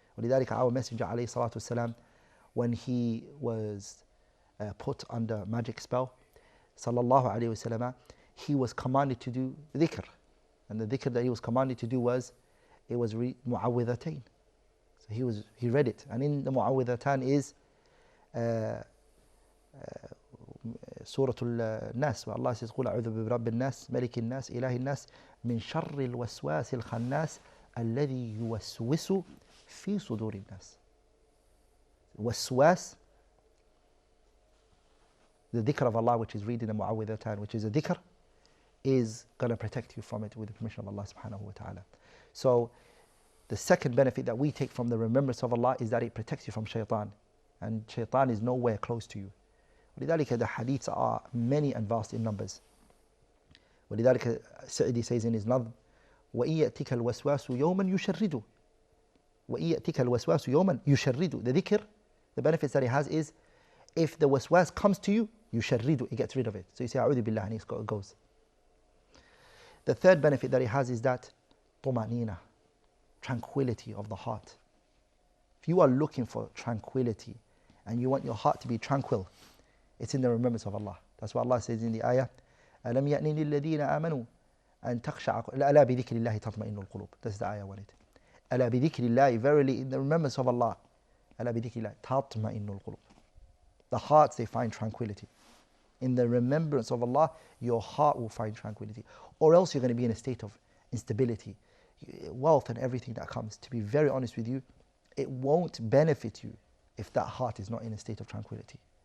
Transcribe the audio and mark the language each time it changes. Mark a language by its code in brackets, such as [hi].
[en] ولذلك our Messenger عليه الصلاة والسلام, when he was put under magic spell, sallallahu alayhi wasallam, he was commanded to do dhikr, and the dhikr that he was commanded to do was mu'awwidhatayn. So he read it, and in the mu'awwidhatan is Surah Al-Nas, where Allah says, [ar] قُلْ أَعُوذُ بِرَبِّ النَّاسِ مَلِكِ النَّاسِ إِلَهِ النَّاسِ مِنْ شَرِّ الْوَسْوَاسِ الْخَنَّاسِ الَّذِي يُوَسْوِسُ فِي صُدُورِ النَّاسِ. [en] Waswas, the dhikr of Allah, which is reading the mu'awwidhatan, which is a dhikr, is going to protect you from it with the permission of Allah subhanahu wa ta'ala. So the second benefit that we take from the remembrance of Allah is that it protects you from shaitan, and shaitan is nowhere close to you. ولذلك the hadiths are many and vast in numbers. [ar] ولذلك [en] Sa'idi says in his nadhm, [ar] وَإِن يَأْتِكَ الْوَسْوَاسُ يَوْمًا يُشَرِّدُ. وَإِن يَأْتِكَ الْوَسْوَاسُ يَوْمًا يُشَرِّدُ. [en] The dhikr, the benefits that it has is, if the waswas comes to you, يُشَرِّدُ, it gets rid of it. So you say, أعوذ بالله, and it goes. The third benefit that it has is that طمأنينة, tranquility of the heart. If you are looking for tranquility and you want your heart to be tranquil, it's in the remembrance of Allah. That's what Allah says in the ayah, [ar] أَلَمْ يَأْنِ لِلَّذِينَ آمَنُوا أَن تَخْشَعَ أَلَا بِذِكْرِ اللَّهِ تَطْمَئِنُّ الْقُلُوبُ. [en] That's the ayah I wanted. [ar] أَلَا بِذِكْرِ اللَّهِ, [en] verily in the remembrance of Allah, [ar] أَلَا بِذِكْرِ اللَّهِ تَطْمَئِنُّ الْقُلُوبُ. [en] The hearts, they find tranquility. In the remembrance of Allah, your heart will find tranquility. Or else you're going to be in a state of instability. Wealth and everything that comes, to be very honest with you, it won't benefit you if that heart is not in a state of tranquility.